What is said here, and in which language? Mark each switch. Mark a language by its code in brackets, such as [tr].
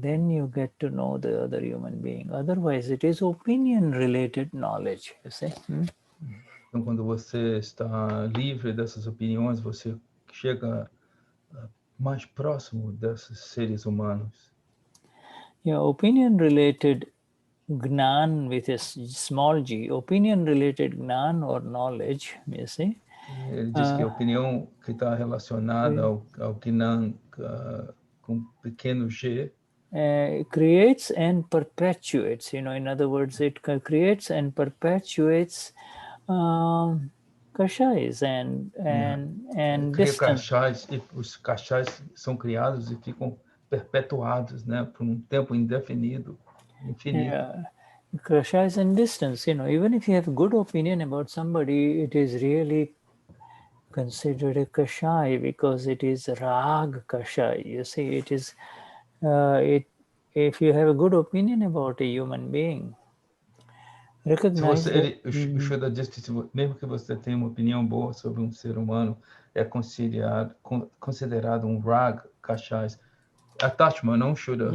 [en] Then you get to know the other human being. Otherwise, it is opinion related knowledge, you see. [pt] Então, quando você está livre dessas opiniões, você chega mais próximo desses seres humanos. [en] Yeah, opinion related Gnan with a small g, opinion related Gnan or knowledge, you see. [pt] Ele diz que a opinião que está relacionada ao Gnana com pequeno g [en] creates and perpetuates, in other words, it creates and perpetuates kashais and [pt] cria [en] distance. [pt] cachais, e os cachais são criados e ficam perpetuados, né, por um tempo indefinido, infinito. [en] Yeah. Kashais and distance, even if you have a good opinion about somebody, it is really considered a kashai because it is rag kashai. You see, it is if you have a good opinion about a human being, recognize that. [pt] O Shuddha diz que mesmo que você tenha uma opinião boa sobre um ser humano, é considerado um rag, cachais. Attachment, não Shuddha.